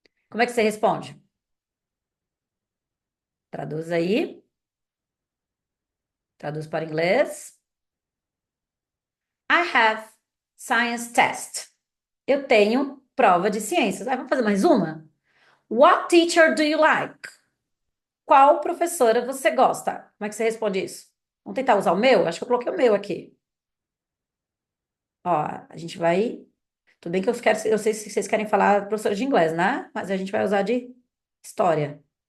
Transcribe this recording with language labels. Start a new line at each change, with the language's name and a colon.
Portuguese: Como é que você responde? Traduz aí. Traduz para inglês.
English: I have science test.
Portuguese: Eu tenho prova de ciências. Vamos fazer mais uma?
English: What teacher do you like?
Portuguese: Qual professora você gosta? Como é que você responde isso? Vamos tentar usar o meu? Acho que eu coloquei o meu aqui. Ó, a gente vai. Tudo bem que eu sei se vocês querem falar professora de inglês, né? Mas a gente vai usar de história.